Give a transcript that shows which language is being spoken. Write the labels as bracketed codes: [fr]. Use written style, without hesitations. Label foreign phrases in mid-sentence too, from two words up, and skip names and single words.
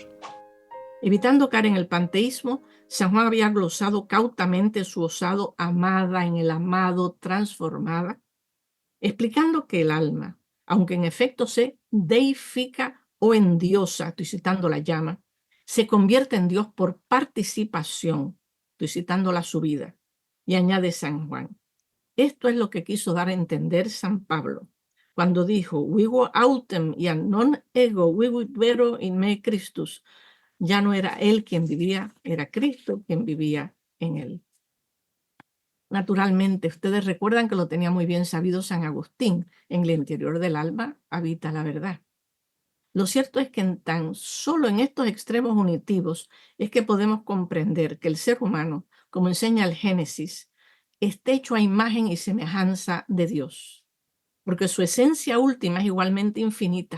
[es] Evitando caer en el panteísmo, San Juan había glosado cautamente su osado amada en el amado transformada, explicando que el alma, aunque en efecto se deifica o endiosa, estoy citando la llama, se convierte en Dios por participación, Estoy citando la subida. Y añade San Juan. Esto es lo que quiso dar a entender San Pablo cuando dijo, [la] vivo autem y non ego vivit vero in me Christus. [es] Ya no era él quien vivía, era Cristo quien vivía en él. Naturalmente, ustedes recuerdan que lo tenía muy bien sabido San Agustín. En el interior del alma habita la verdad. Lo cierto es que tan solo en estos extremos unitivos es que podemos comprender que el ser humano, como enseña el Génesis, está hecho a imagen y semejanza de Dios, porque su esencia última es igualmente infinita.